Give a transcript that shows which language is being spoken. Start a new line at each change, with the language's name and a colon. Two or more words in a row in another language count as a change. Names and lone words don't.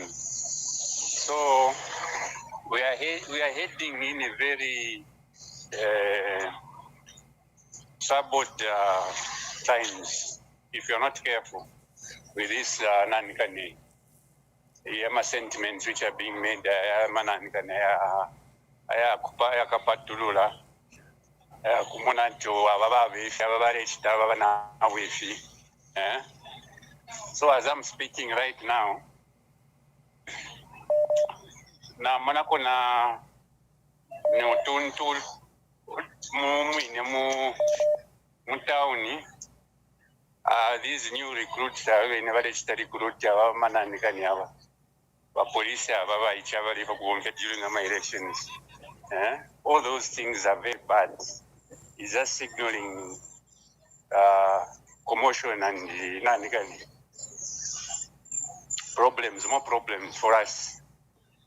English: So we are heading in a very troubled times if you're not careful with this sentiments which are being made. So as I'm speaking right now,
Bemba: na manako na utuntu mutauni
English: these new recruits never recruit police during my elections. All those things are very bad. It's just signaling commotion and more problems for us.